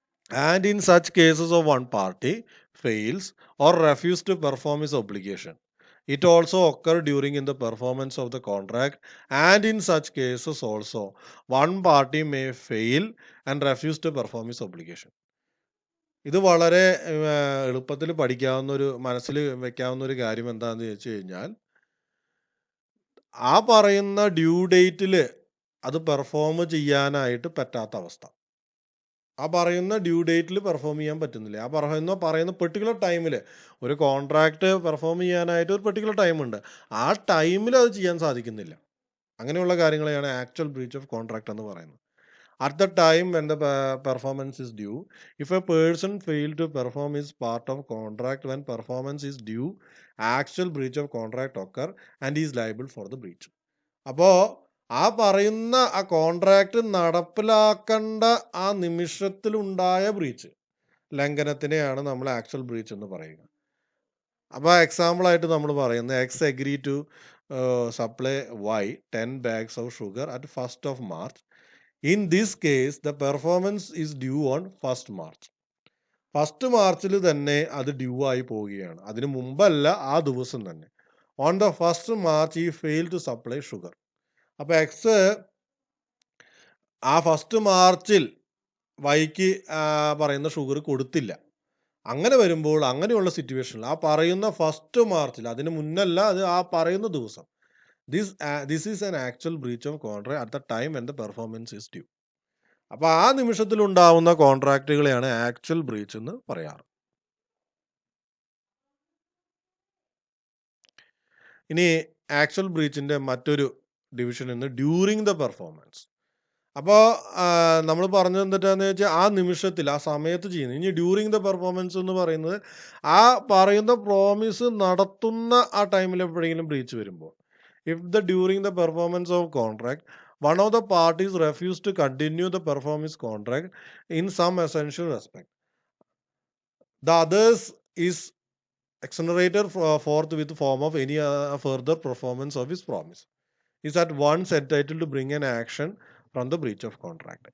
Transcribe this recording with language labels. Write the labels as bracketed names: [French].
[English] And in such cases of one party fails or refuse to perform his obligation, it also occur during in the performance of the contract, and in such cases also one party may fail and refuse to perform his obligation. [Malayalam] ഇത് വളരെ എളുപ്പത്തിൽ മനസ്സിൽ വെക്കാവുന്ന ഒരു കാര്യം എന്താണെന്ന് വെച്ച് കഴിഞ്ഞാൽ ആ പറയുന്ന ഡ്യൂ ഡേറ്റിൽ അത് പെർഫോം ചെയ്യാനായിട്ട് പറ്റാത്ത അവസ്ഥ, ആ പറയുന്ന ഡ്യൂ ഡേറ്റിൽ പെർഫോം ചെയ്യാൻ പറ്റുന്നില്ല. ആ പറയുന്ന പെർട്ടിക്കുലർ ടൈമിൽ ഒരു കോൺട്രാക്ട് പെർഫോം ചെയ്യാനായിട്ട് ഒരു പെർട്ടിക്കുലർ ടൈമുണ്ട്, ആ ടൈമിൽ അത് ചെയ്യാൻ സാധിക്കുന്നില്ല. അങ്ങനെയുള്ള കാര്യങ്ങളെയാണ് ആക്ച്വൽ ബ്രീച്ച് ഓഫ് കോൺട്രാക്ട് എന്ന് പറയുന്നത്. [English] At the time when the performance is due, if a person fail to perform is part of contract when performance is due, actual breach of contract occur and is liable for the breach. [Malayalam] അപ്പോൾ ആ പറയുന്ന ആ contract നടപ്പിലാക്കേണ്ട ആ നിമിഷത്തിലുണ്ടായ breach, ലംഘനത്തിനെയാണ് നമ്മൾ actual breach എന്ന് പറയുക. അപ്പോൾ example ആയിട്ട് നമ്മൾ പറയുന്നത് [English] X agree to supply Y 10 bags of sugar at 1st of March. In this case, the performance is due on 1st March. [Malayalam] 1st മാർച്ചിൽ തന്നെ അത് ഡ്യൂ ആയി പോവുകയാണ്. അതിന് മുമ്പല്ല, ആ ദിവസം തന്നെ. [English] On the 1st March ഈ fail to supply sugar. [Malayalam] അപ്പോൾ എക്സ് ആ 1st മാർച്ചിൽ വൈക്ക് പറയുന്ന ഷുഗർ കൊടുത്തില്ല. അങ്ങനെ വരുമ്പോൾ, അങ്ങനെയുള്ള സിറ്റുവേഷനിൽ ആ പറയുന്ന 1st മാർച്ചിൽ, അതിന് മുന്നല്ല, അത് ആ പറയുന്ന ദിവസം, [English] This is an actual breach of contract at the time when the performance is due. [Malayalam] അപ്പോൾ ആ നിമിഷത്തിൽ ഉണ്ടാവുന്ന കോൺട്രാക്റ്റുകളെയാണ് ആക്ച്വൽ ബ്രീച്ച് എന്ന് പറയാറ്. ഇനി ആക്ച്വൽ ബ്രീച്ചിന്റെ മറ്റൊരു ഡിവിഷൻ എന്ന് ഡ്യൂറിങ് ദ പെർഫോമൻസ്. അപ്പോൾ നമ്മൾ പറഞ്ഞത് എന്താണെന്ന് വെച്ചാൽ ആ നിമിഷത്തിൽ, ആ സമയത്ത് ചെയ്യുന്നത്. ഇനി ഡ്യൂറിങ് ദ പെർഫോമൻസ് എന്ന് പറയുന്നത് ആ പറയുന്ന പ്രോമിസ് നടത്തുന്ന ആ ടൈമിൽ എപ്പോഴെങ്കിലും ബ്രീച്ച് വരുമ്പോൾ, [English] If the during the performance of contract one of the parties refused to continue the performance contract in some essential respect, the others is exonerated forth with the form of any further performance of his promise, is at once entitled to bring an action from the breach of contract.